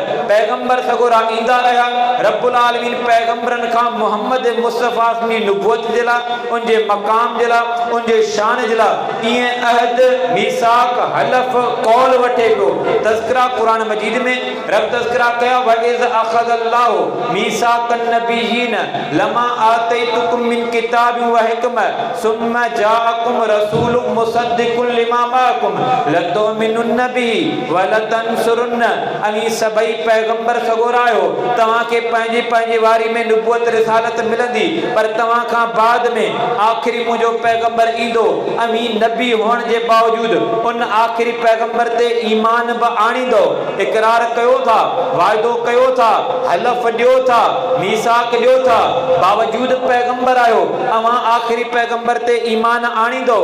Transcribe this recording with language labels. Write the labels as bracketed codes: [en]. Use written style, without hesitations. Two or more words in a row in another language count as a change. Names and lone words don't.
[sd] पैगंबर सगोरा ईंदा रहिया। रब्बुल आलमीन पैगंबरनि खां मुहम्मद मुस्तफ़ा जी नबूवत जे लाइ, उनजे मक़ाम जे लाइ, उनजे शान जे लाइ ईअं अहद, मीसाक, हलफ, कौल वठे पियो। तज़किरा क़ुरान मजीद में रब तज़किरा कया, [ar] وإذ أخذ الله ميثاق النبيين لما آتيتكم من كتاب وحكمة ثم جاءكم رسول مصدق لما معكم لتؤمنن به ولتنصرنه. [sd] अनी सभई पैगंबर सगोरा आहियो, तव्हांखे पंहिंजी पंहिंजी वारी में नबूवत रिसालत मिलंदी, पर तव्हां खां बाद में आख़िरी मुंहिंजो पैगंबर ईंदो। अमीन नबी हुअण जे बावजूद उन आख़िरी पैगंबर ते ईमान बि आणींदो। इक़रार कयो था, वाइदो कयो था, हलफ ॾियो था, मीसाक ॾियो था, बावजूद पैगंबर आहियो, अवां आख़िरी पैगंबर ते ईमान आणींदो।